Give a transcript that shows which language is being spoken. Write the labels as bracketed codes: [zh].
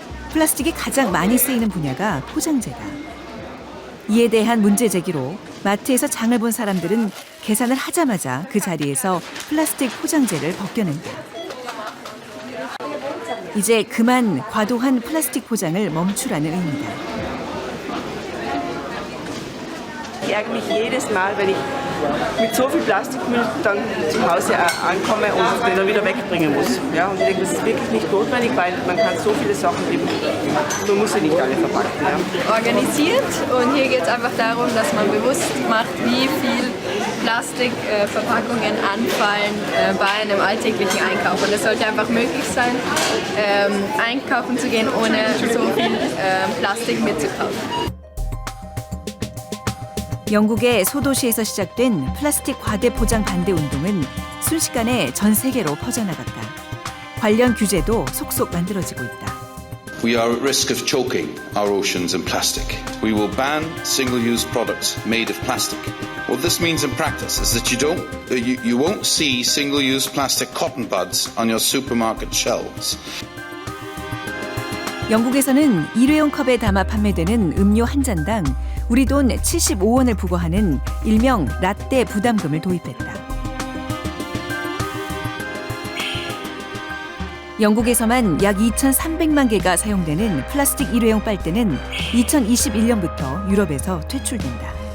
[ko] 플라스틱이 가장 많이 쓰이는 분야가 포장재다. 이에 대한 문제 제기로 마트에서 장을 본 사람들은 계산을 하자마자 그 자리에서 플라스틱 포장재를 벗겨낸다. 이제 그만 과도한 플라스틱 포장을 멈추라는 의미다. [de] Ich ärgere mich jedes Mal, wenn ich mit so viel Plastikmüll dann zu Hause ankomme und den dann wieder wegbringen muss. Ja, und ich denke, das ist wirklich nicht notwendig, weil man kann so viele Sachen eben, man muss sie nicht alle verpacken. Ja. Organisiert und hier geht es einfach darum, dass man bewusst macht, wie viel Plastikverpackungen anfallen bei einem alltäglichen Einkauf. Und es sollte einfach möglich sein, einkaufen zu gehen, ohne so viel Plastik mitzukaufen. [ko] 영국의 소도시에서 시작된 플라스틱 과대 포장 반대 운동은 순식간에 전 세계로 퍼져나갔다. 관련 규제도 속속 만들어지고 있다. [en] We are at risk of choking our oceans in plastic. We will ban single-use products made of plastic. What this means in practice is that you won't see single-use plastic cotton buds on your supermarket shelves. [ko] 영국에서는 일회용 컵에 담아 판매되는 음료 한 잔당 우리 돈 75원을 부과하는 일명 라떼 부담금을 도입했다. 영국에서만 약 2,300만 개가 사용되는 플라스틱 일회용 빨대는 2021년부터 유럽에서 퇴출된다.